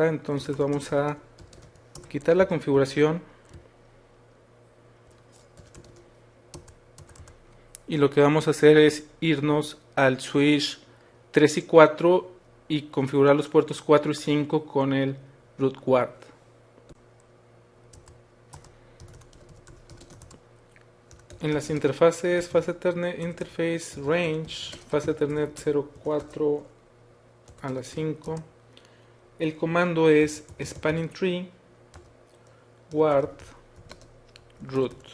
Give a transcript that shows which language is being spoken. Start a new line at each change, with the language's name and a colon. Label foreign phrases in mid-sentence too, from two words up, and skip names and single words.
Spanish: Entonces vamos a quitar la configuración, y lo que vamos a hacer es irnos al switch 3 y 4 y configurar los puertos 4 y 5 con el
English: root guard.
Spanish: En las interfaces
English: fase Ethernet interface range, fase Ethernet
Spanish: 04 a la 5, el comando es
English: spanning tree guard root.